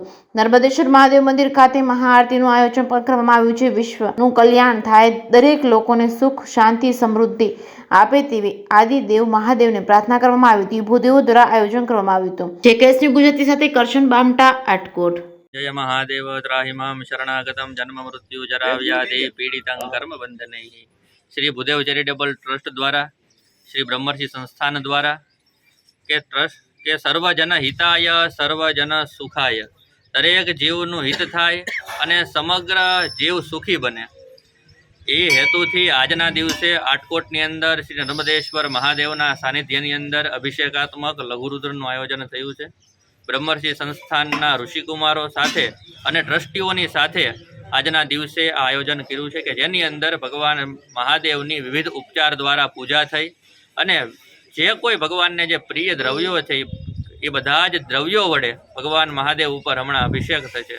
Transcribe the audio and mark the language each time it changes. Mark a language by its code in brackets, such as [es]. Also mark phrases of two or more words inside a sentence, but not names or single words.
[gu] નર્મદેશ્વર મહાદેવ મંદિર ખાતે મહાઆરતીનું આયોજન પણ કરવામાં આવ્યું છે। વિશ્વનું કલ્યાણ થાય, દરેક લોકોને સુખ શાંતિ સમૃદ્ધિ આપે તેવી આદિદેવ મહાદેવને પ્રાર્થના કરવામાં આવી હતી। ભૂદેવો દ્વારા આયોજન કરવામાં આવ્યું હતું। જેકેએસની ગુજરાતી સાથે કરશન બામટા, આટકોટ। [sa] जय महादेव त्राहिमां शरणागतं जन्म मृत्यु जरा व्याधि पीड़ितं कर्म बंधनैः। [hi] श्री भूदेव चैरिटेबल ट्रस्ट द्वारा, श्री ब्रह्मर्षि संस्थान द्वारा ट्रस्ट के सर्वजन हिताय सर्वजन सुखाय, [gu] દરેક જીવનું હિત થાય અને સમગ્ર જીવ સુખી બને એ હેતુથી આજના દિવસે આટકોટની અંદર શ્રી નર્મદેશ્વર મહાદેવના સાનિધ્યની અંદર અભિષેકાત્મક લઘુરુદ્રનું આયોજન થયું છે। બ્રહ્મર્ષિ સંસ્થાનના ઋષિકુમારો સાથે અને ટ્રસ્ટીઓની સાથે આજના દિવસે આ આયોજન કર્યું છે કે જેની અંદર ભગવાન મહાદેવની વિવિધ ઉપચાર દ્વારા પૂજા થઈ અને જે કોઈ ભગવાનને જે પ્રિય દ્રવ્યો છે એ બધા જ દ્રવ્યો વડે ભગવાન મહાદેવ ઉપર હમણાં અભિષેક થશે।